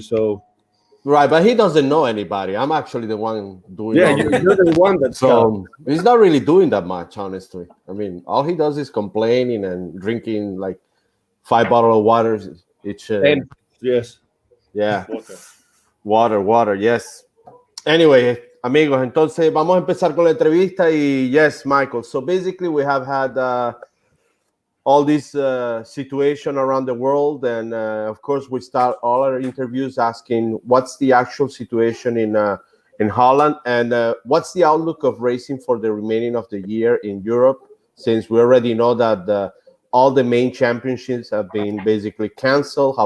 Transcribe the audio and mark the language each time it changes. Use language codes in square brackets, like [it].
[en] So, right, but he doesn't know anybody. I'm actually the one doing. Yeah, you're the one that's so he's not really doing that much, honestly. I mean, all he does is complaining and drinking like 5 bottles of water each. Yes. Yeah. Water. Yes. [es] Anyway, amigos, entonces vamos a empezar con la entrevista y yes, Michael. [en] So basically, we have had all this situation around the world, and of course, we start all our interviews asking what's the actual situation in Holland, and what's the outlook of racing for the remaining of the year in Europe, since we already know that all the main championships have been basically canceled.